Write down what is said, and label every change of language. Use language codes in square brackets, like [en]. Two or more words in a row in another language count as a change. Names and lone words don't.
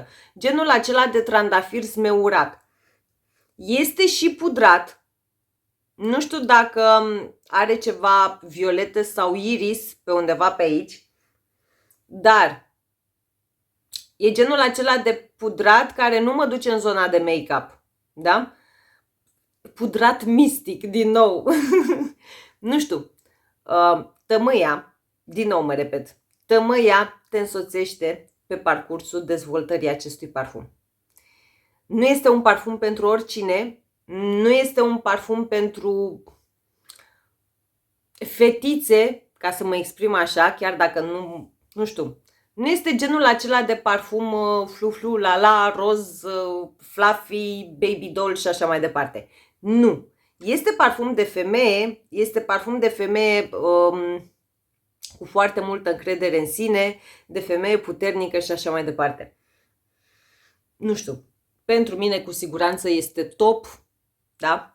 [ro] Genul acela de trandafir zmeurat. Este și pudrat. Nu știu dacă are ceva violetă sau iris pe undeva pe aici. Dar e genul acela de pudrat care nu mă duce în zona de make-up. Da? Pudrat mistic, din nou. Nu știu. Tămâia, din nou mă repet, tămâia te însoțește pe parcursul dezvoltării acestui parfum. Nu este un parfum pentru oricine, nu este un parfum pentru fetițe, ca să mă exprim așa, chiar dacă nu știu. Nu este genul acela de parfum flu-flu, la-la, roz, [en] fluffy, baby doll [ro] și așa mai departe. Nu. Este parfum de femeie, este parfum de femeie cu foarte multă încredere în sine, de femeie puternică și așa mai departe. Nu știu. Pentru mine cu siguranță este top da?